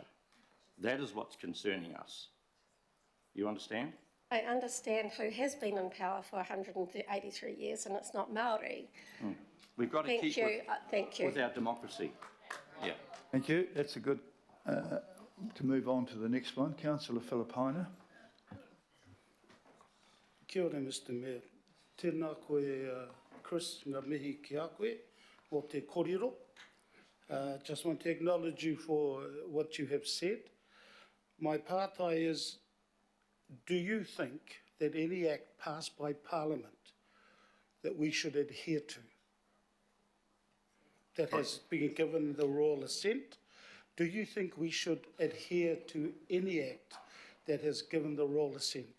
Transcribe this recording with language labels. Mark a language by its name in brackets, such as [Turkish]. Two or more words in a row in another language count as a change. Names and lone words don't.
[English] That is what's concerning us. You understand? I understand who has been in power for 183 years and it's not Māori. We've got to Thank keep you. Thank you. with our democracy. Yeah. Thank you. That's a good, to move on to the next one. Councillor Filipaina. [Māori] Kia ora, [English] Mr Mayor. [Māori] Tēnā koe, Chris, ngā mihi ki a koe, o te korero. [English] Just want to acknowledge you for what you have said. My pātai is, do you think that any act passed by Parliament that we should adhere to, that has been given the royal assent, do you think we should adhere to any act that has given the royal assent?